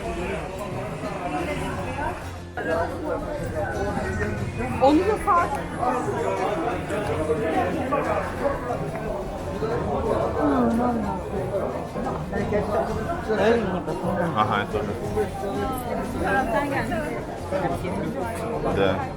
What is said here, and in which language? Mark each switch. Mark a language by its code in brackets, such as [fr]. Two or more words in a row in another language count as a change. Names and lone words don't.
[tr] Onu da fark. [ru] Ага, это тоже. Да.